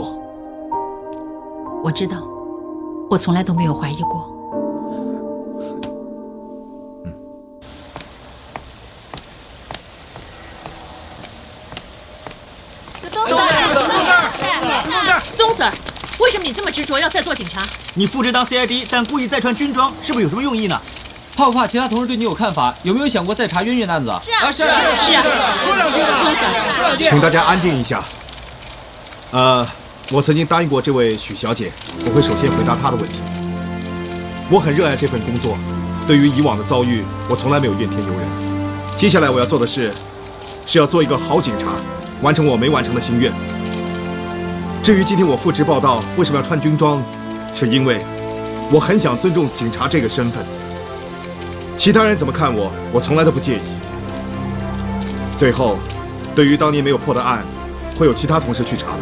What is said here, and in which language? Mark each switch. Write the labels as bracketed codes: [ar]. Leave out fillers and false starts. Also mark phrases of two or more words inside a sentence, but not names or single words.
[zh] 我知道，我從來都沒有懷疑過。东 Sir， 為什麼你這麼執着要再做警察？你復職當 CID，但故意再穿軍裝，是不是有什麼用意呢？怕不怕其他同事对你有看法？有没有想过再查渊源案子？是啊，说两句吧。请大家安静一下。我曾经答应过这位许小姐，我会首先回答她的问题。我很热爱这份工作，对于以往的遭遇，我從來沒有怨天尤人。接下來我要做的事，是要做一個好警察，完成我沒完成的心願。至於今天我復職報到為什麼要穿軍裝，是因為我很想尊重警察這個身份。其他人怎麼看我，我從來都不介意。最後，對於當年沒有破的案，會有其他同事去查的。